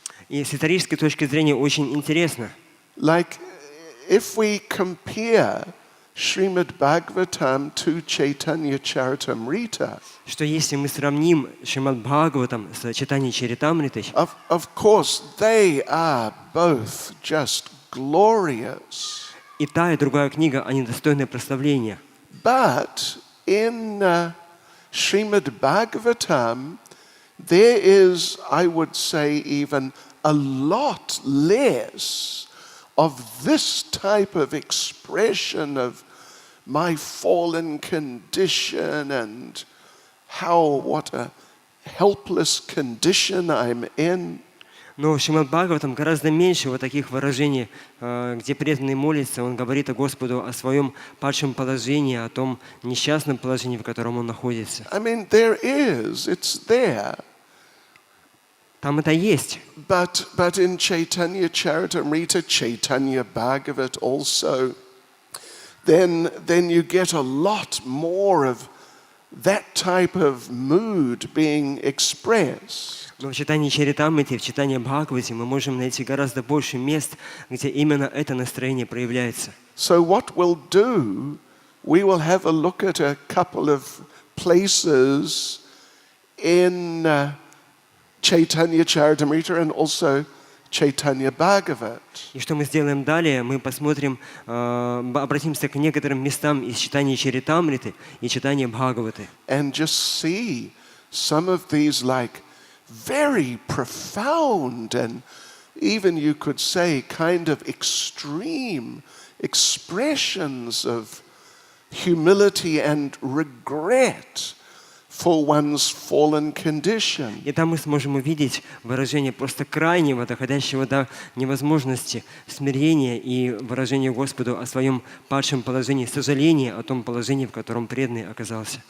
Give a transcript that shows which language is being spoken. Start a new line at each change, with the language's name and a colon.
Russian: И с исторической точки зрения очень интересно.
English: Like, if we compare Srimad Bhagavatam to Chaitanya Charitamrita,
Russian: Что если мы сравним Шримад Бхагаватам с Чайтаньей Чаритамритой,
English: of course they are both just glorious.
Russian: и та, и другая книга, они достойны прославления.
English: But in Srimad Bhagavatam, there is, I would say, even a lot less of this type of expression of my fallen condition and what a helpless condition I'm in.
Russian: Но в Шримад Бхагаватам гораздо меньше вот таких выражений, где преданный молится, он говорит о Господу о своем падшем положении, о том несчастном положении, в котором он находится.
English: I mean, it's there.
Russian: Там это есть.
English: But in Chaitanya Charitamrita, Chaitanya Bhagavat also, then you get a lot more of that type of mood being expressed.
Russian: Но в читании Чаритамрити, в читании Бхагавати мы можем найти гораздо больше мест, где именно это настроение проявляется.
English: So what we'll do, we will have a look at a couple of places in Chaitanya Charitamrita and also Chaitanya Bhagavat.
Russian: И что мы сделаем далее? Мы посмотрим, обратимся к некоторым местам из читания Чаритамриты и читания Бхагаваты.
English: And just see some of these like very profound and even you could say kind of extreme expressions of humility and regret for one's fallen condition.
Russian: И там мы сможем увидеть выражение просто крайнего, доходящего до невозможности, смирения и выражение Господу о своем падшем положении, сожаление о том положении, в котором преданный оказался.